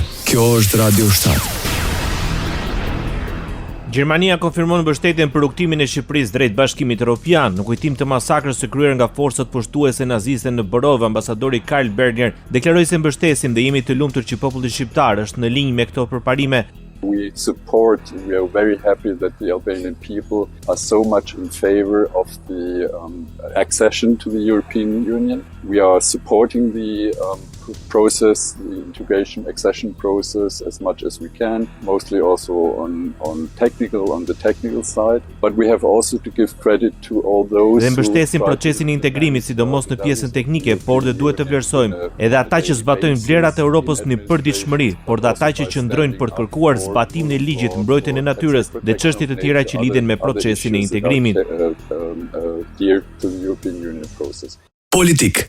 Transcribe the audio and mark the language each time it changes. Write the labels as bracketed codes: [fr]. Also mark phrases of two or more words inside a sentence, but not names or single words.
[sq] Kjo është Radio 7. Gjermania konfirmon mbështetjen për rrugtimin e Shqipërisë drejt Bashkimit Evropian, në kujtim të masakrës së kryer nga forcat pushtuese naziste në Borov. Ambasadori Karl Berger deklaroi se mbështesim dhe jemi të lumtur që populli shqiptar është në linjë me këto përparime. [en] We are very happy that the Albanian people are so much in favor of the accession to the European Union. We are supporting the process, the integration accession process as much as we can, mostly also on the technical side, but we have also to give credit to all those [sq] Dhe mbështesim procesin e integrimit, sidomos në pjesën teknike, por dhe duhet të vlerësojmë edhe ata që zbatojnë vlerat e Europës në përditshmëri, por dhe ata që qëndrojnë për të kërkuar zbatimin e ligjit, mbrojtjen e natyrës dhe çështje të tjera që lidhen me procesin e integrimit. Politik.